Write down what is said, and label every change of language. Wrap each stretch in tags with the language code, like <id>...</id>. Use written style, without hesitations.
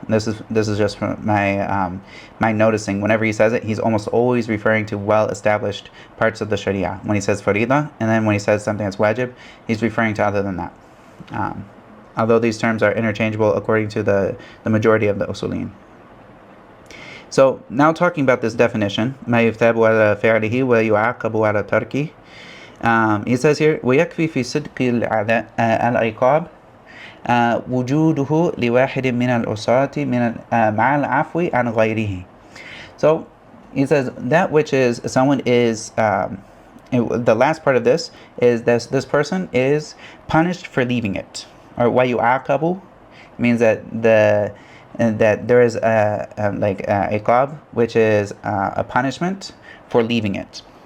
<en>This is just from my noticing. Whenever he says it, he's almost always referring to well-established parts of the Sharia when he says farida, and then when he says something that's wajib, he's referring to other than that. Although these terms are interchangeable according to the majority of the usuliyin. So now talking about this definition,</en> <ar>ما يثاب على فعله ويعاقب على تركه.</ar> <en>He says here,</en> <ar>ويكفي في صدق العقاب وجوده لواحد من العصاة مع العفو عن غيره.</ar> <en>So he says that which is someone is the last part of this is this person is punished for leaving it, or ويعاقب means that there is a iqab, which is a punishment for leaving it.</en>